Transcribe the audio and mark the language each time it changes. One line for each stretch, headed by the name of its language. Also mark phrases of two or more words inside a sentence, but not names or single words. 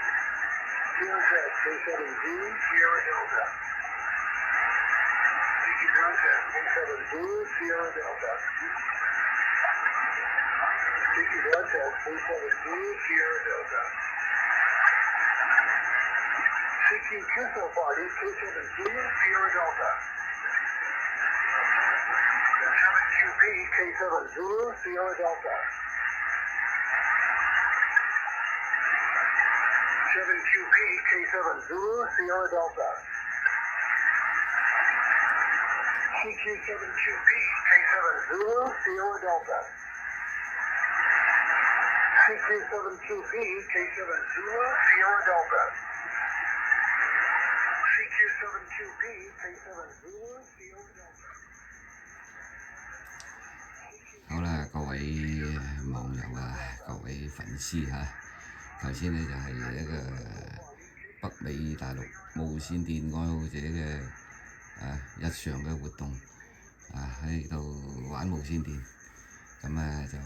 English: QRZ, K7 Zulu, Sierra Delta. CQ contact 37 Zulu Sierra Delta. Taking contact 37 Zulu Sierra Delta. Seeking QSO party K7 Zulu Sierra Delta. 7QB K7 Zulu Sierra Delta. 7QB K7 Zulu Sierra Delta. CQ7QB K7 Zulu Sierra Delta. CQ7QB K7 Zulu Sierra Delta. CQ7QB K7 Zulu Sierra Delta.
Cantonese: 好啦，各位網友啊，各位粉絲嚇，頭先呢就係一個北美大陸無線電愛好者嘅日常嘅活動喺度玩無線電，咁